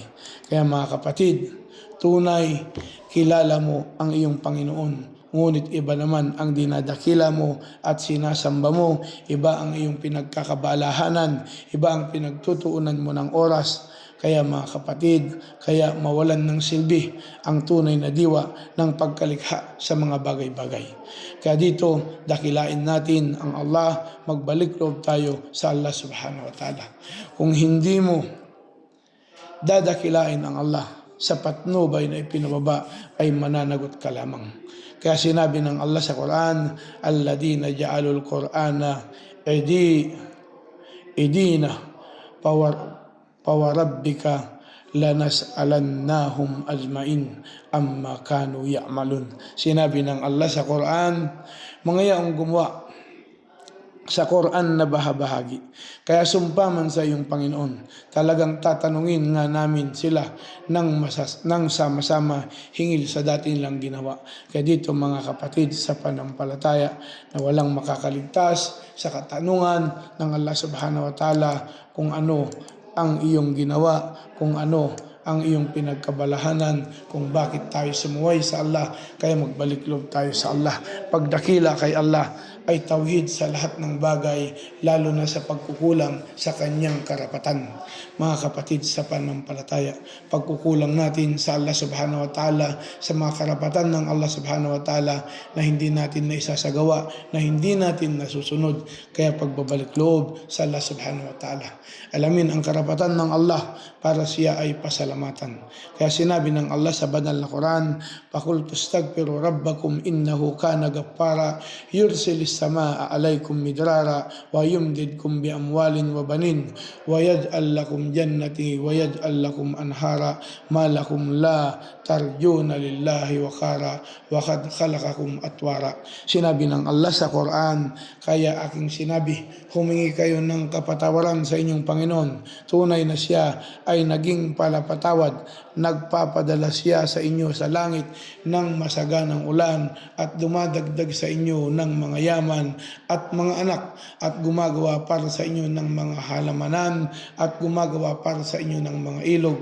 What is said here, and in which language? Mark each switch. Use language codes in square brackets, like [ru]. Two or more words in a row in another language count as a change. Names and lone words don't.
[tl] Kaya mga kapatid, tunay kilala mo ang iyong Panginoon, ngunit iba naman ang dinadakila mo at sinasamba mo, iba ang iyong pinagkakabalahanan, iba ang pinagtutuunan mo ng oras. Kaya mga kapatid, kaya mawalan ng silbi ang tunay na diwa ng pagkalikha sa mga bagay-bagay. Kaya dito, dakilain natin ang Allah, magbalik loob tayo sa Allah [ar] سبحانه وتعالى. [tl] Kung hindi mo dadakilain ang Allah sa patnubay na ipinababa, ay mananagot ka lamang. Kaya sinabi ng Allah sa Quran, [ar] الذين جعلوا القرآن عضين فوربك لنسألنهم أجمعين عما كانوا يعملون. [tl] Sinabi ng Allah sa Quran, mga yaong gumawa sa Quran na bahabahagi, kaya sumpa man sa iyong Panginoon, talagang tatanungin nga namin sila ng sama-sama hingil sa dati nilang ginawa. Kaya dito mga kapatid, sa panampalataya na walang makakaligtas sa katanungan ng Allah [ar] سبحانه وتعالى [tl] kung ano ang iyong ginawa, kung ano ang iyong pinagkabalahanan, kung bakit tayo sumuway sa Allah. Kaya magbalik loob tayo sa Allah. Pagdakila kay Allah ay tauhid sa lahat ng bagay, lalo na sa pagkukulang sa kanyang karapatan. Mga kapatid, sa panampalataya, pagkukulang natin sa Allah [ar] سبحانه وتعالى, [tl] sa mga karapatan ng Allah [ar] سبحانه وتعالى [tl] na hindi natin naisasagawa, na hindi natin nasusunod. Kaya pagbabalik loob sa Allah [ar] سبحانه وتعالى, [tl] alamin ang karapatan ng Allah para siya ay pasalamatan. Kaya sinabi ng Allah sa banal na Quran, [ar] "فقل استغفروا ربكم إنه كان غفارا يرسل السماء عليكم مدرارا ويمددكم بأموال وبنين ويجعل لكم جنات ويجعل لكم أنهارا ما لكم لا ترجون لله وقارا وقد خلقكم أطوارا." [tl] Sinabi ng Allah sa Quran, kaya aking sinabi, humingi kayo ng kapatawaran sa inyong Panginoon. Tunay na siya ay naging palapatawad, nagpapadala siya sa inyo sa langit ng masaganang ulan at dumadagdag sa inyo ng mga yaman at mga anak at gumagawa para sa inyo ng mga halamanan at gumagawa para sa inyo ng mga ilog.